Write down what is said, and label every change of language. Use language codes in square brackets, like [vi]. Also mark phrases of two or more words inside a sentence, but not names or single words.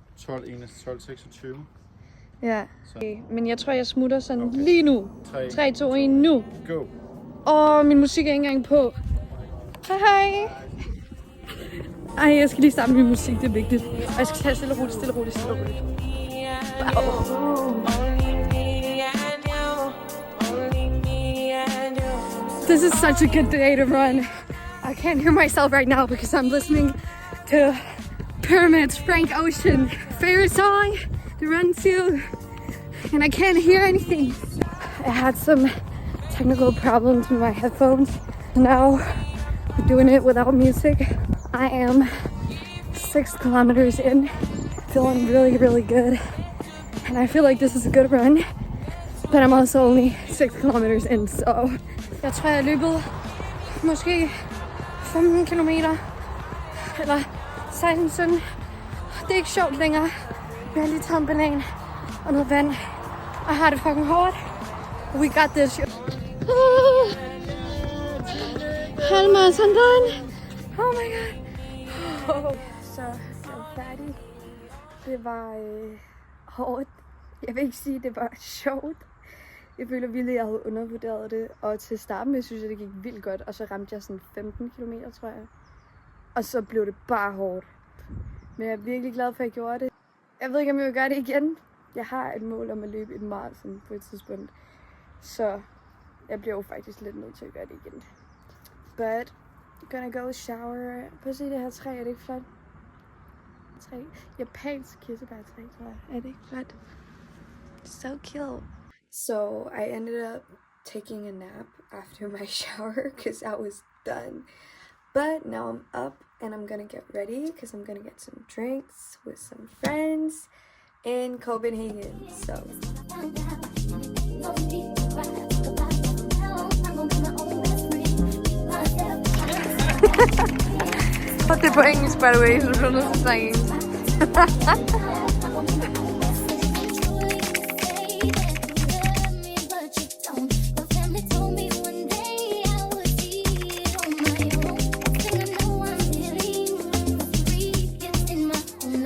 [da] 12:26. Ja. Okay. Men jeg tror, jeg smutter sådan Okay. lige nu. 3, 2, 1, nu. Go! Min musik er ikke engang på. Hej, hej. Ej, jeg skal lige starte min musik, det er vigtigt. Og jeg skal tage stille og roligt, stille og roligt, stille og roligt. Wow. [en] This is such a good day to run. I can't hear myself right now because I'm listening to Pyramids, Frank Ocean, favorite song to run to, and I can't hear anything. I had some technical problems with my headphones. Now we're doing it without music. I am 6 kilometers in, feeling really, really good. And I feel like this is a good run, but I'm also only 6 kilometers in, so [da] jeg tror, jeg har løbet måske 15 kilometer, eller 16. Det er ikke sjovt længere. Jeg har lige taget en banan og noget vand, og har det fucking hårdt. [en] We got this. Halvmarathon done. Oh my god. [da] Så jeg er færdig. Det var hårdt. Jeg vil ikke sige, at det var sjovt. Jeg føler virkelig, at jeg havde undervurderet det. Og til starten med, synes jeg, det gik vildt godt. Og så ramte jeg sådan 15 km, tror jeg. Og så blev det bare hårdt. Men jeg er virkelig glad for, at jeg gjorde det. Jeg ved ikke, om jeg vil gøre det igen. Jeg har et mål om at løbe et maraton på et tidspunkt. Så jeg bliver jo faktisk lidt nødt til at gøre det igen. [en] But I'm gonna go shower. [da] Prøv at se det her træ, er det ikke flot? Træ. Japansk kirsebærtræ, tror jeg. Er det ikke flot? [en] So cute. So I ended up taking a nap after my shower because I was done. But now I'm up and I'm gonna get ready because I'm gonna get some drinks with some friends in Copenhagen. So Put the [da] på engelsk, [en] by the way, [da] så du nødt til at snakke engelsk. So